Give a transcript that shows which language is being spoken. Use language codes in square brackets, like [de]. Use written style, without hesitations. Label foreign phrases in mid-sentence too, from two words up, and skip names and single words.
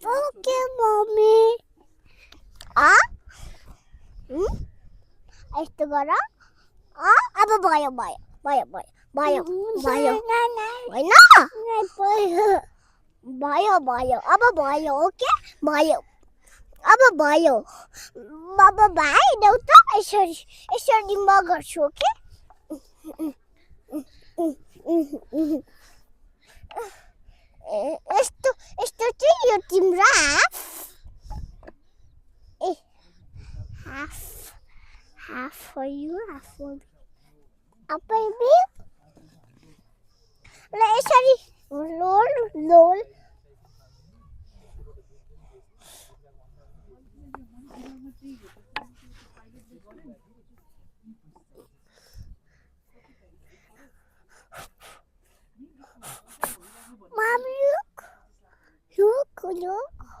[ne] ओके मम्मी यस्तो गर अब भयो भयो भयो भयो भयो भयो होइन भयो भयो अब भयो ओके भयो अब भयो अब भाइ देऊ त यसरी यसरी म गर्छु ओके यस्तो यस्तो चाहिँ यो तिम्रो [en] half for you, half for me. Baby. Sorry. Lol. Mom, look.